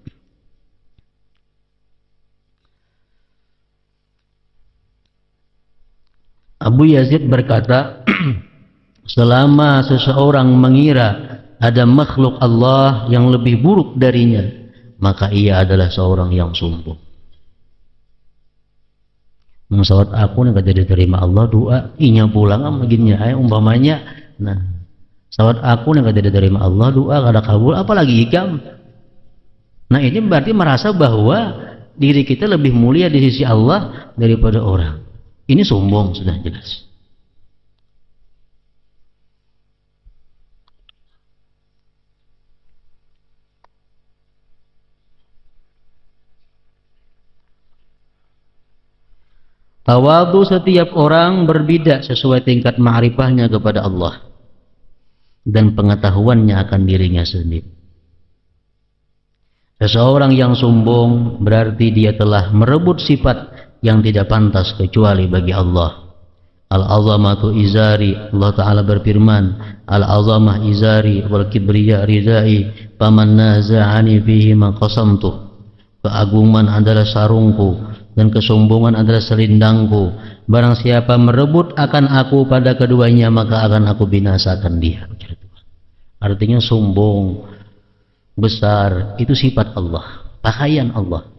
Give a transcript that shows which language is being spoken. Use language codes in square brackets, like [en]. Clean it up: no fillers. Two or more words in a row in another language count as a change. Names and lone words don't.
[id] Abu Yazid berkata, selama seseorang mengira ada makhluk Allah yang lebih buruk darinya, maka ia adalah seorang yang sombong. [bjn] Salat aku nih kada diterima Allah, doa inya pulang begini umpamanya. Nah, salat aku nih kada diterima Allah, doa kada kabul, apalagi ikam. [id] Nah, ini berarti merasa bahwa diri kita lebih mulia di sisi Allah daripada orang. Ini sombong, sudah jelas. Tawadhu setiap orang berbeda sesuai tingkat ma'rifahnya kepada Allah dan pengetahuannya akan dirinya sendiri. Seseorang yang sombong berarti dia telah merebut sifat yang tidak pantas kecuali bagi Allah. [ar] العظمة إزاري, Allah Ta'ala berfirman, العظمة إزاري والكبرياء ردائي فمن نازعني فيهما قصمته. [id] Keagungan adalah sarungku dan kesombongan adalah selindangku. Barang siapa merebut akan aku pada keduanya, maka akan aku binasakan dia. Artinya sombong, besar, itu sifat Allah, pakaian Allah.